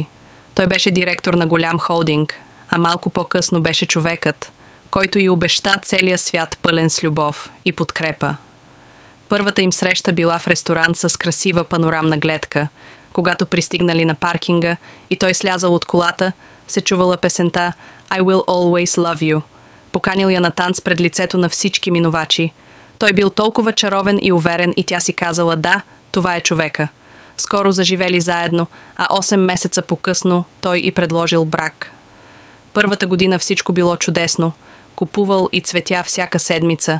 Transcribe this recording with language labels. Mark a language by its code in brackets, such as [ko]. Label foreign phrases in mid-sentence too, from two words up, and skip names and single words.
[bg] Той беше директор на голям холдинг, а малко по-късно беше човекът, който й обеща целия свят пълен с любов и подкрепа. Първата им среща била в ресторант с красива панорамна гледка. Когато пристигнали на паркинга и той слязал от колата, се чувала песента «I will always love you». Поканил я на танц пред лицето на всички минувачи. Той бил толкова чаровен и уверен и тя си казала «Да, това е човека». Скоро заживели заедно, а 8 месеца по-късно той й предложил брак. Първата година всичко било чудесно. Купувал и цветя всяка седмица.